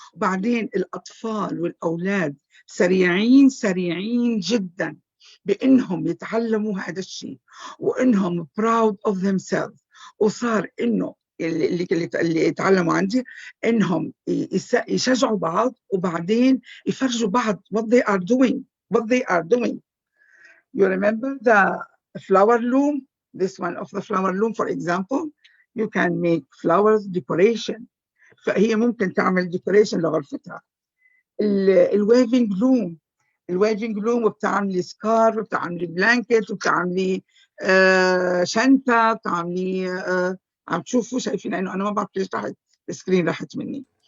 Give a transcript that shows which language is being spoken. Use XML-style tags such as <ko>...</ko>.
<ar>وبعدين الاطفال والاولاد سريعين جدا بانهم يتعلموا هذا الشيء، وانهم</ar> <en>proud of themselves.</en> <ar>وصار انه اللي يتعلموا عندي انهم يشجعوا بعض، وبعدين يفرجوا بعض</ar> <en>what they are doing. You remember the flower loom? This one of the flower loom, for example, you can make flowers decoration.</en> <ar>فهي ممكن تعمل decoration لغرفتها. الويفنج لوم وبتعملي سكارف وبتعملي بلانكت وبتعملي شنطة، بتعملي عم تشوفوا شايفين انه انا ما بعرف ليش راحت السكرين راحت مني.</ar>